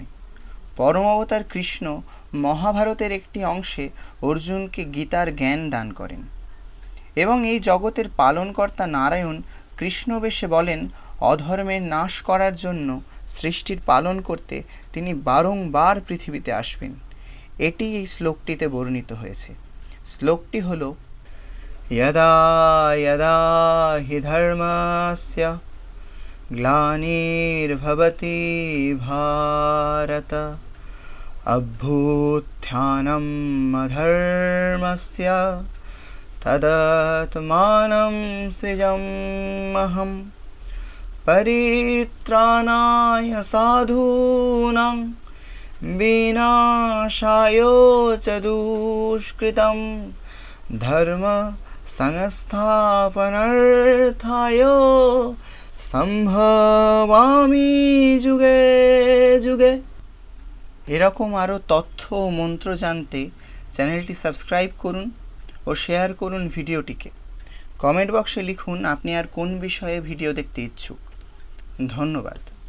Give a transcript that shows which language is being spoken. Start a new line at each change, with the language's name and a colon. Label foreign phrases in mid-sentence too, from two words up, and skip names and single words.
Bangla: পরম অবতার কৃষ্ণ মহাভারতের একটি অংশে অর্জুনকে গীতার জ্ঞান দান করেন এবং এই জগতের পালনকর্তা নারায়ণ কৃষ্ণ বেশে বলেন অধর্মের নাশ করার জন্য, সৃষ্টির পালন করতে তিনি বারংবার পৃথিবীতে আসবেন। এটি এই শ্লোকটিতে বর্ণিত হয়েছে। শ্লোকটি হল
Sanskrit: यदा यदा हि धर्मस्य ग्लानिर्भवति भारत अभ्युत्थानम् अधर्मस्य तदात्मानं सृजाम्यहं परित्राणाय साधूनां विनाशाय च दुष्कृतं धर्म संस्थापनार्थाय सम्भवामि युगे युगे।
Bangla: এরকম আরও তথ্য ও মন্ত্র জানতে চ্যানেলটি সাবস্ক্রাইব করুন ও শেয়ার করুন ভিডিওটিকে। কমেন্ট বক্সে লিখুন আপনি আর কোন বিষয়ে ভিডিও দেখতে ইচ্ছুক। ধন্যবাদ।